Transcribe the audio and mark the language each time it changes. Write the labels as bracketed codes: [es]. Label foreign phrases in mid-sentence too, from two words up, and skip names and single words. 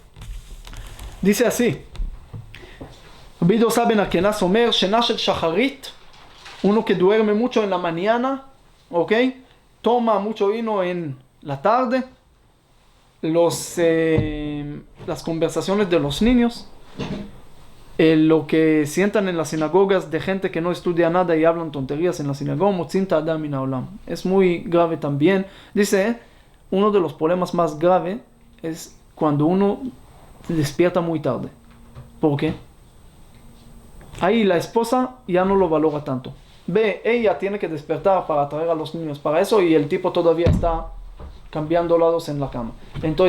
[es] Dice así, [he] רבי דוסא בן הרכינס אומר, שינה של שחרית, [es] uno que duerme mucho en la mañana, ¿ok? Toma mucho vino en la tarde, las conversaciones de los niños, lo que sientan en las sinagogas de gente que no estudia nada y hablan tonterías en la sinagoga, [he] מוציאין אדם מן העולם. [es] Es muy grave también. Dice, uno de los problemas más graves es cuando uno se despierta muy tarde. ¿Por qué? Ahí la esposa ya no lo valora tanto. Ella tiene que despertar para traer a los niños para eso y el tipo todavía está cambiando lados en la cama.